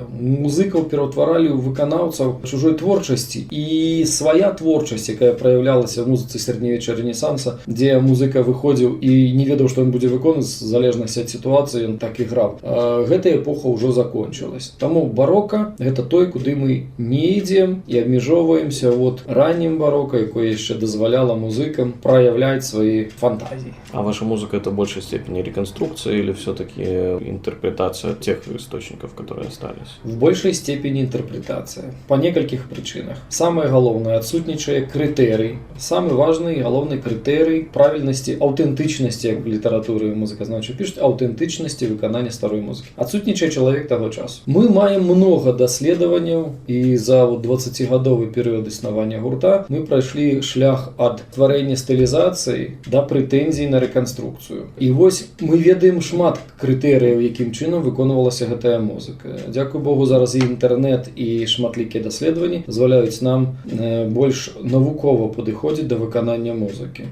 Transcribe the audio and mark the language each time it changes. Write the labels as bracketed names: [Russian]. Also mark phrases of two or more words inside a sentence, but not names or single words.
[Belarusian] Музыкаў пераўтваралі ў выканаўцаў чужой творчасці, і свая творчасць, якая праявлялася ў музыцы сярэднявечча рэнесанса, дзе музыка выходзіў і не ведаў, што ён будзе выконваць, в залежнасці ад сітуацыі ён так і граў. Гэта эпоха ўжо закончылась. Таму барока гэта той, куды мы не ідзем і абмежоўваемся раннім барока, якое яшчэ дазваляла музыкам [Russian] проявлять свои фантазии. А ваша музыка — это в большей степени реконструкция или все-таки интерпретация тех источников, которые остались? В большей степени интерпретация. По нескольких причинах. Самое главное — отсутничает критерий. Самый важный и главный критерий правильности, аутентичности в литературе музыкознавча пишут, аутентичности выконания старой музыки. Отсутничает человек того часу. [Belarusian] Мы маем много доследований, и за 20-годовый период існування гурта мы пройшли шлях от творения дазваленне стылізацыі да прэтэнзій на рэканструкцыю. І вось мы ведаем шмат крытэрыяў, якім чынам выконвалася гэтая музыка. Дзякуй Богу, зараз і інтэрнэт, і шматлікія даследаванні дазваляюць нам больш навукова падыходзіць да выканання музыкі.